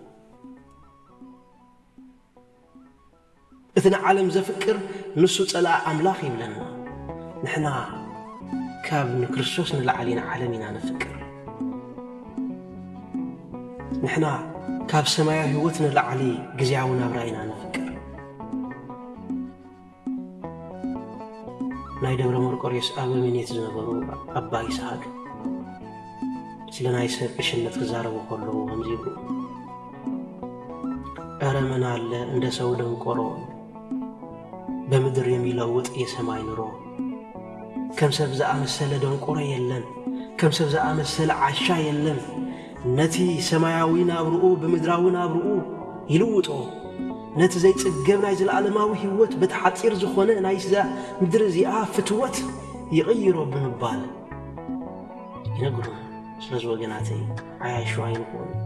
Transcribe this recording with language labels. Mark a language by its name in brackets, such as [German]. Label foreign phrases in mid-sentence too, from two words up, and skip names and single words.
[Tigrinya] እቲ ዓለም ዘፍቅር ንሱ ጸላኢ አምላኽ ይብለና ንሕና ካብ ንክርስቶስ ንላዕሊና ዓለም ኢና ንፍቅር ንሕና ካብ ሰማያዊ ህይወት ንላዕሊ ግዝያዊ ናብራ ኢና ንፍቅር ናይ ደብረ መርቆሬዎስ አበምኔት ዝነበሩ አባ ይስሐቅ ስለናይ ሰብ እሽነት ክዛረቡ ከለዉ ከምዚ ይብሉ [Amharic] ኧረ ምን አለ እንደ ሰው ደንቆሮ በምድር የሚለውጥ የሰማይ ኑሮ [Tigrinya] ከም ሰብ ዘአመሰለ ደንቆሮ የለን ከም ሰብ ዘአመሰለ ዓሻ የለን ነቲ ሰማያዊ ናብርኡ በምድራዊ ናብርኡ ይልውጦ ነቲ ዘይጽገብ ናይ ዘለዓለማዊ ህይወት በተሓፂር ዝኾነ ናይ ምድር እዚኣ ፍትወት ይቕይሮ ብምባል ይነግሩና ስለዚ ወገናተይ ዓያሹ ኣይንኾኑ